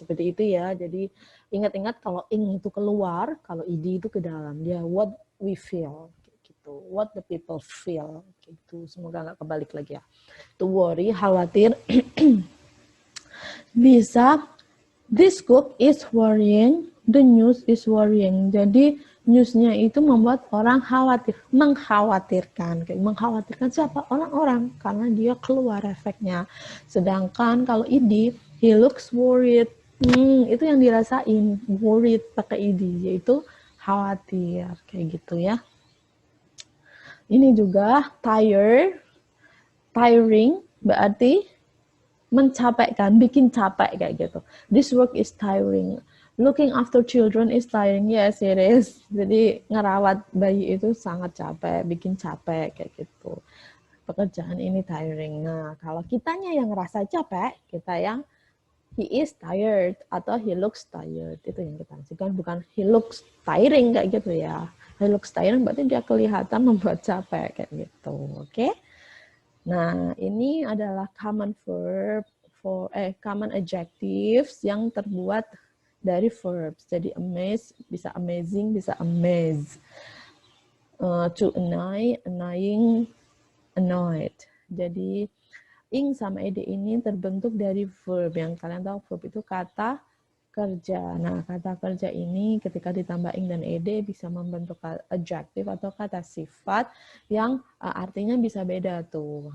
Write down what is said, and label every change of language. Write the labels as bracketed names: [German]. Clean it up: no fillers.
[Indonesian] Seperti itu ya. Jadi ingat-ingat kalau ing itu keluar, kalau id itu ke dalam. [English] Dia what we feel. What the people feel, gitu. [Indonesian] Semoga nggak kebalik lagi ya. To worry, khawatir. [English] Bisa, this cook is worrying, the news is worrying. [Indonesian] Jadi newsnya itu membuat orang khawatir, mengkhawatirkan. Mengkhawatirkan siapa? Orang-orang, karena dia keluar efeknya. Sedangkan kalau id, he looks worried. Itu yang dirasain, worried pakai id, yaitu khawatir, kayak gitu ya. Ini juga tiring, berarti mencapekkan, bikin capek kayak gitu. [English] This work is tiring. Looking after children is tiring. [Indonesian] Yes, it is. Jadi ngerawat bayi itu sangat capek, bikin capek kayak gitu. pekerjaan ini tiring. Nah, kalau kitanya yang ngerasa capek, kita yang he is tired atau he looks tired, itu yang kita maksudkan, bukan he looks tiring kayak gitu ya. He looks tiring berarti dia kelihatan membuat capek kayak gitu. Oke. Nah, ini adalah common verb common adjectives yang terbuat dari verbs. Jadi amaze bisa amazing, bisa amaze. [English] To annoy, annoying, annoyed. [Indonesian] Jadi ing sama ed ini terbentuk dari verb. Yang kalian tahu verb itu kata kerja. Nah, kata kerja ini ketika ditambah ing dan ed bisa membentuk adjective atau kata sifat yang artinya bisa beda tuh.